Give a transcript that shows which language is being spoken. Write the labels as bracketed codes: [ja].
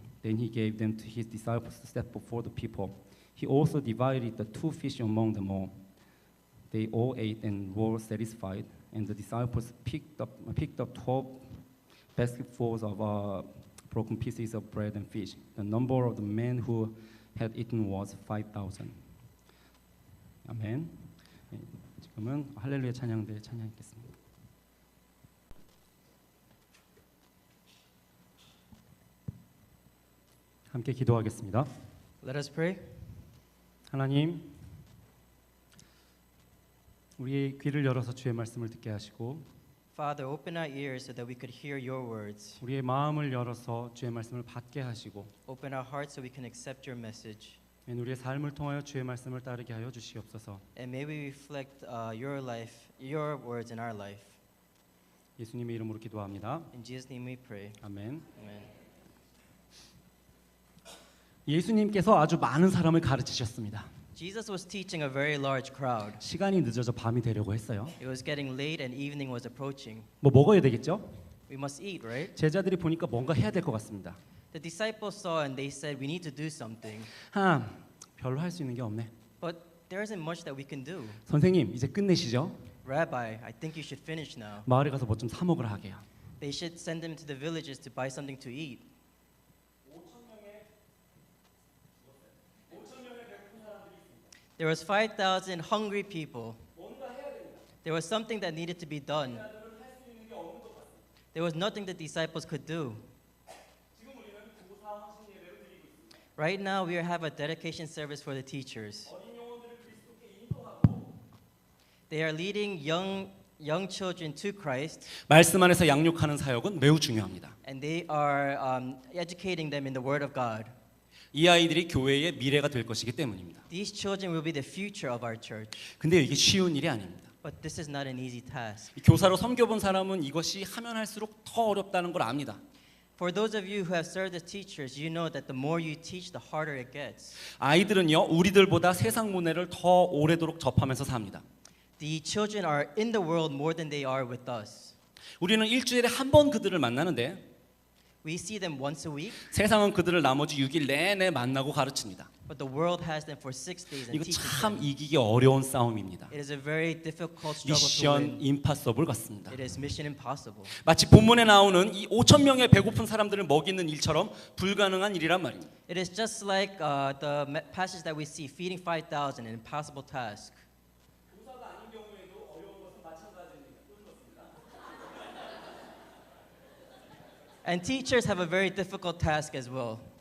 [en] Then he gave them to his disciples to set before the people. He also divided the 2 fish among them all. They all ate and were satisfied. And the disciples picked up 12 basketfuls of broken pieces of bread and fish. The number of the men who had eaten was 5,000. [ko] 아멘. 지금은 할렐루야 찬양대 찬양하겠습니다. 함께 기도하겠습니다. [en] Let us pray. [ko] 하나님, 우리의 귀를 열어서 주의 말씀을 듣게 하시고 [en] Father, open our ears so that we could hear your words. [ko] 우리의 마음을 열어서 주의 말씀을 받게 하시고 [en] Open our hearts so we can accept your message. [ko] 우리의 삶을 통하여 주의 말씀을 따르게 하여 주시옵소서. [en] And may we reflect your life, your words in our life. [ko] 예수님의 이름으로 기도합니다. [en] In Jesus' name we pray. [ko] 아멘. [en] Amen. [ko] 예수님께서 아주 많은 사람을 가르치셨습니다. [en] Jesus was teaching a very large crowd. [ko] 시간이 늦어져 밤이 되려고 했어요. [en] It was getting late and evening was approaching. [ko] 뭐 먹어야 되겠죠? [en] We must eat, right? [ko] 제자들이 보니까 뭔가 해야 될 것 같습니다. [en] The disciples saw and they said, we need to do something. [ko] 별로 할 수 있는 게 없네. [en] But there isn't much that we can do. [ko] 선생님, 이제 끝내시죠? [en] Rabbi, I think you should finish now. [ko] 마을에 가서 뭐 좀 사 먹으라 하게요. [en] They should send them to the villages to buy something to eat. There was 5,000 hungry people. There was something that needed to be done. There was nothing the disciples could do. Right now, we have a dedication service for the teachers. They are leading young children to Christ, [ko] 말씀 안에서 양육하는 사역은 매우 중요합니다. [en] and they are educating them in the Word of God. [ko] 이 아이들이 교회의 미래가 될 것이기 때문입니다. [en] These children will be the future of our church. [ko] 근데 이게 쉬운 일이 아닙니다. [en] But this is not an easy task. [ko] 교사로 섬겨본 사람은 이것이 하면 할수록 더 어렵다는 걸 압니다. [en] For those of you who have served as teachers, you know that the more you teach, the harder it gets. [ko] 아이들은요, 우리들보다 세상 문화를 더 오래도록 접하면서 삽니다. [en] The children are in the world more than they are with us. [ko] 우리는 일주일에 한 번 그들을 만나는데 [en] We see them once a week, [ko] 세상은 그들을 나머지 6일 내내 만나고 가르칩니다. [en] but the world has them for 6 days and [ko] 이거 [en] teaches [ko] 참 [en] them. [ko] 이기기 어려운 싸움입니다. [en] It is a very difficult struggle to [ko] 미션 [en] win. [ko] 임파서블 같습니다. [en] It is mission impossible. [ko] 마치 본문에 나오는 이 5천 명의 배고픈 사람들을 먹이는 일처럼 불가능한 일이란 말입니다. [en] It is just like the passage that we see, feeding 5,000, an impossible task. And teachers have a very difficult task as well.